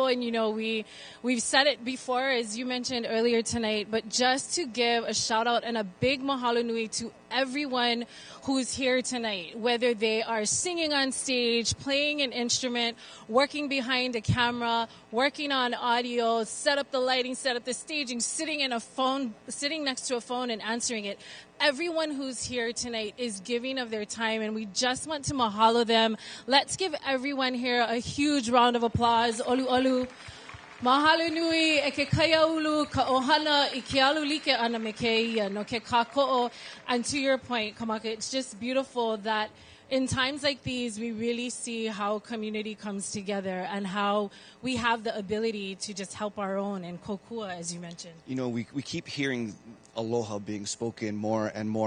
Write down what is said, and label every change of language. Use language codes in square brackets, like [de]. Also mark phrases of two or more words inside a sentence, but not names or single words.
[en] And, you know, we've said it before, as you mentioned earlier tonight, but just to give a shout out and a big [haw] mahalo nui [en] to everyone who's here tonight, whether they are singing on stage, playing an instrument, working behind a camera, working on audio, set up the lighting, set up the staging, sitting next to a phone and answering it. Everyone who's here tonight is giving of their time, and we just want to mahalo them. Let's give everyone here a huge round of applause. [haw] Olu olu. Mahalo nui e ke Kaiāulu ka ohana I ke alu like ana me ke ia no ke kāko'o. [en] And to your point, Kamaka, it's just beautiful that in times like these, we really see how community comes together and how we have the ability to just help our own and kokua, as you mentioned. You know, we keep hearing aloha being spoken more and more.